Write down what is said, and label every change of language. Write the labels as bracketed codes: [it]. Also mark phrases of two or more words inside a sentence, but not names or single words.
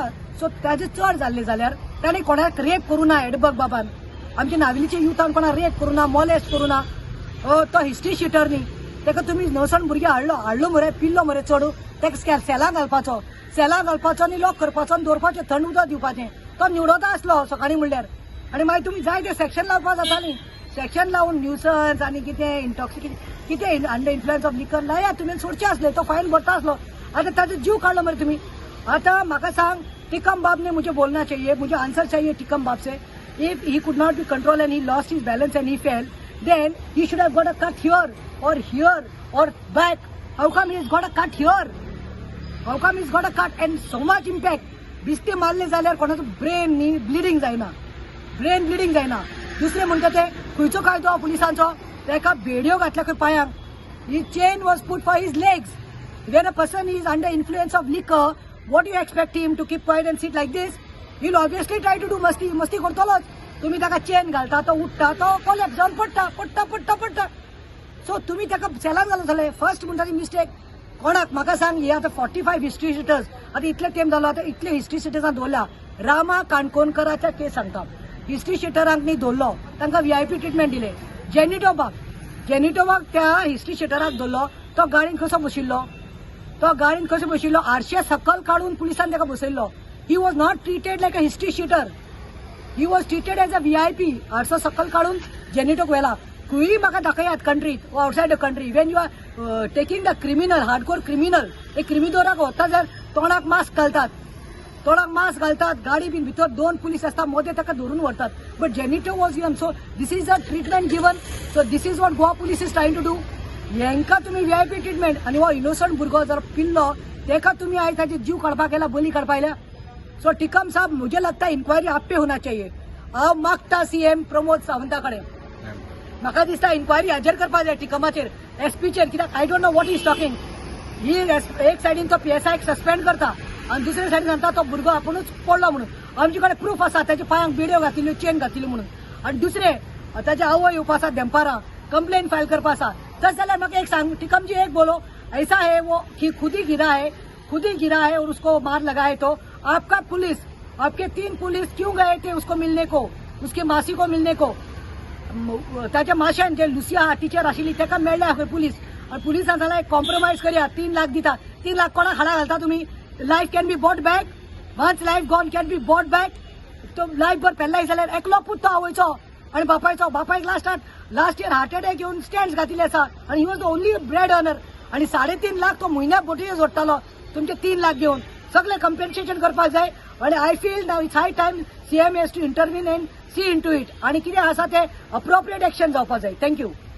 [kok] सो ताजे चड जाल्ले जाल्यार ताणें कोणाक रेप करूं ना, एडबर्ग बाबान आमच्या नाविलीच्या युथान कोणाक रेप करूं ना, मॉलेस्ट करूं ना, तो [en] history sheeter [kok] न्ही, ताका तुमी नवसण भुरगे हाडलो मरे पिल्लो मरे चड ताका सेलां घालपाचो आनी लॉक करपाचो आनी दवरपाचें, थंड उदक दिवपाचें, तो निवडोता आसलो सकाळीं म्हणल्यार आनी मागीर तुमी जाय ते सेक्शन लावपा जाता न्ही, सेक्शन लावून न्यूसन्स आनी कितें इंटॉक्सिकेशन कितें [en] under influence of liquor [kok] लाया तुमी सोडचे आसले, तो फायन भरता आसलो। आतां ताजो जीव काडलो मरे तुमी। आतां म्हाका सांग, [hi] टिकम बाब ने मुझे बोलना चाहिए, मुझे आंसर चाहिए टिकम बाब से। [en] If he could not be control and he lost his balance and he fell, then he should have got a cut here or back. How come he has got a cut here, how come he has got a cut and so much impact. [kok] बिस्ते मारले जाल्यार कोणाचो ब्रेन न्ही ब्लिडींग जायना, [en] brain bleeding [kok] जायना। दुसरे म्हणटा ते खंयचो कायदो पुलिसांचो, ताका बेडयो घातल्या खंय पांयांक, [en] he chain was put for his legs. When a person is under influence of liquor, what do you expect him to keep quiet and sit like this? He'll obviously try to do [kok] मस्ती करतलोच। तुम्ही ताका चेन घालता, तो उठता, तो कोलॅप्स जावन पडटा। सो तुम्ही ताका सेलान घालूं जालें। फर्स्ट म्हणटा ती मिस्टेक कोणाक म्हाका सांग, हे आतां 45 [en] history sheeters [kok] आतां इतले टाइम जालो, आतां इतले हिस्ट्री शिटर्सांक दवरल्या। रामा काणकोणकराच्या केस सांगता, हिस्ट्री शिटरांक न्ही दवरलो, तांकां [en] VIP treatment [kok] दिले। जेनिटो बाग त्या हिस्ट्री शिटराक दवरलो, तो गाडीन कसो बशिल्लो, आरशे सकल काढून पुलिसान ताका बसयल्लो। [en] He was not treated like a history sheeter, he was treated as a VIP. [kok] आरसो सकल काढून जेनिटोक व्हेला। खंयूय म्हाका दाखयात कंट्रीत वा [en] outside the country, when you are taking the criminal, hardcore criminal, [kok] एक क्रिमिनोराक वता जाल्यार तोंडाक मास्क घालतात, गाडी बीन भितर 2 पुलीस आसता, मदें ताका धरून व्हरतात। [en] But Genito was given, so this is a treatment given, so this is what Goa police is trying to do. [kok] हेंका तुम्ही [en] VIP treatment [kok] आनी हो इनोसंट भुरगो जर पिल्लो तेका तुम्ही आयज ताजे जीव काडपाक गेला, बली काडपाक आयल्या। [hi] सो टिकम साहब मुझे लगता है इंक्वायरी आप पे होना चाहिए। [kok] हांव मागता CM प्रमोद सावंता कडेन, म्हाका दिसता इंक्वायरी हाजेर करपाक जाय टिकमाचेर, SPचेर, कित्याक [en] I don't know what is talking. [kok] ही एक सायडीन तो PSI सस्पेंड करता आनी दुसरे सायडीन सांगता तो भुरगो आपुणूच पडलो म्हणून। आमचे कडेन प्रूफ आसा ताच्या पांयांक बेड्यो घातिल्ल्यो, चेन घातिल्ली म्हणून। आनी दुसरे ताचे आवय येवपा आसा देंपारा, [en] complain file [kok] करपा आसा। तस जाल्यार म्हाका एक सांग, [hi] टिकम जी एक बोलो ऐसा है वो कि खुद ही गिरा है और उसको मार लगा है, तो आपका पुलिस आपके 3 पुलिस क्यों गए थे उसको मिलने को, उसकी मासी को मिलने को? [kok] ताच्या माश्यान जे लुसिया टीचर आशिल्ली ताका मेळ्ळ्या खंय पुलीस, आनी पुलिसान सांगलें कॉम्प्रोमायज करया, 3 लाख दिता. 3 लाख कोणाक हाडा घालता तुमी? [en] Life can be bought back. Once life gone can be bought back. [kok] तो लायफ भर पेल्लाय जाल्यार एकलो पूत तो आवयचो आनी बापायक [en] last year heart attack [kok] येवन स्टँड घातिल्ले आसा आनी [en] he was the only bread earner. [kok] आनी 3.5 लाख तो म्हयन्याक बोटीचे जोडटालो तुमचे 3 लाख घेवन. सगळे कंपेन्सेशन करपाक जाय. [en] आनी I feel now it's high time CM has to intervene and see into it. [kok] आनी कितें आसा ते [en] appropriate action [kok] जावपाक जाय. [en] थँक्यू.